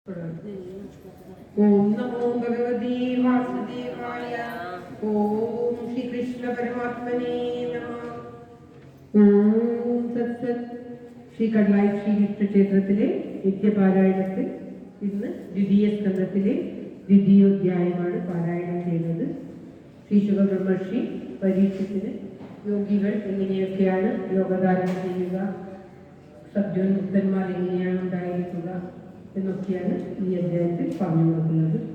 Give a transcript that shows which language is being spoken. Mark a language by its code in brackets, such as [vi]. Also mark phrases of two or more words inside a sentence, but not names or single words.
[sa] ओम नमो भगवते वासुदेवाय। ओम श्री कृष्ण परमात्मने नमः। ओम तत्सत्। [ml] ശ്രീ കടലായി ശ്രീകൃഷ്ണ ക്ഷേത്രത്തിലെ നിത്യപാരായണത്തിൽ ഇന്ന് ദ്വിതീയ സ്കന്ധത്തിലെ ദ്വിതീയോധ്യായമാണ് പാരായണം ചെയ്യുന്നത്. ശ്രീ ശുഭബ്രഹ്മർഷി പരീക്ഷത്തിന് യോഗികൾ എങ്ങനെയൊക്കെയാണ് യോഗധാരണം ചെയ്യുക, സദ്യോന്മുക്തന്മാർ എങ്ങനെയാണ് ഉണ്ടായിരിക്കുക എന്നൊക്കെയാണ് ഈ അധ്യായത്തിൽ പറഞ്ഞു കൊടുക്കുന്നത്.